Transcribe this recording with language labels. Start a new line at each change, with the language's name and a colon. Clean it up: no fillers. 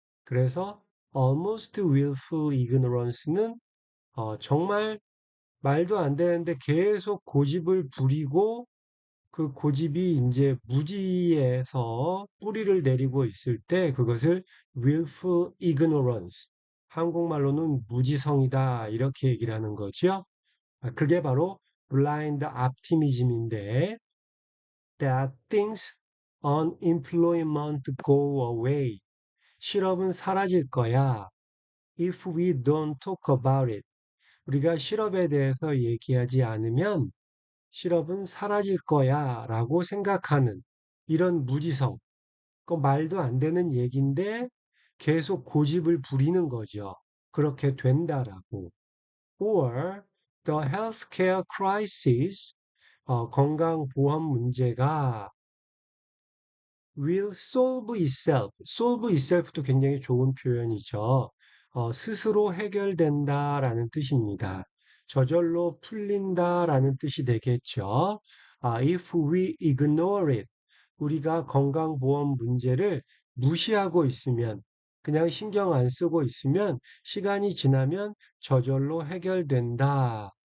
Korean: 그래서
English: almost willful ignorance
Korean: 는 정말 말도 안 되는데 계속 고집을 부리고 그 고집이 이제 무지에서 뿌리를 내리고 있을 때 그것을
English: willful ignorance,
Korean: 한국말로는 무지성이다 이렇게 얘기를 하는 거죠. 그게 바로
English: blind optimism인데 that things unemployment go away.
Korean: 실업은 사라질 거야.
English: If we don't talk about it.
Korean: 우리가 실업에 대해서 얘기하지 않으면 실업은 사라질 거야 라고 생각하는 이런 무지성. 그 말도 안 되는 얘기인데 계속 고집을 부리는 거죠. 그렇게 된다라고.
English: Or the healthcare crisis,
Korean: 건강보험 문제가
English: will solve itself. solve itself
Korean: 도 굉장히 좋은 표현이죠. 스스로 해결된다라는 뜻입니다. 저절로 풀린다라는 뜻이 되겠죠.
English: if we ignore it.
Korean: 우리가 건강보험 문제를 무시하고 있으면, 그냥 신경 안 쓰고 있으면 시간이 지나면 저절로 해결된다.